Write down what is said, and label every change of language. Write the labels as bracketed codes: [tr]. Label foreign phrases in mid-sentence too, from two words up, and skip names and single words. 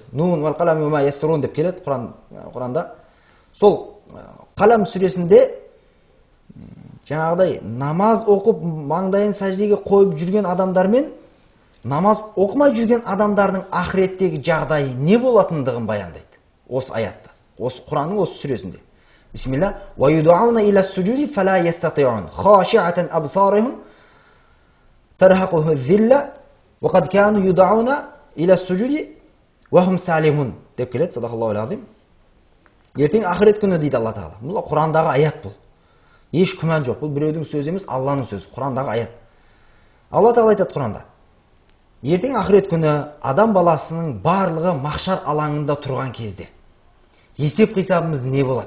[ar] ن والقلم وما يسطرون [kk] деп келеді Құранда. Сол Қалам сүресінде жаңағыдай намаз оқып маңдайын сәждеге қойып жүрген адамдар мен намаз оқымай жүрген адамдардың ақыреттегі жағдайы не болатындығын баяндайды. Осы аятта, осы Құранның осы сүресінде. Бисмилlah. [ar] ويدعون إلى السجود فلا يستطيعون خاشعة أبصارهم ترهقهم ذلة وقد كانوا يدعون إلى السجود وهم سالمون [kk] деп келеді. [ar] صدق الله العظيم. [kk] Ертең ақырет күні дейді Алла Тағала. Бұл Құрандағы аят бұл. Еш күмән жоқ. Бұл біреудің сөзі емес, Алланың сөзі, Құрандағы аят. Алла Тағала айтады Құранда: ертең ақырет күні адам баласының барлығы махшар алаңында тұрған кезде есеп қисабымыз не болады?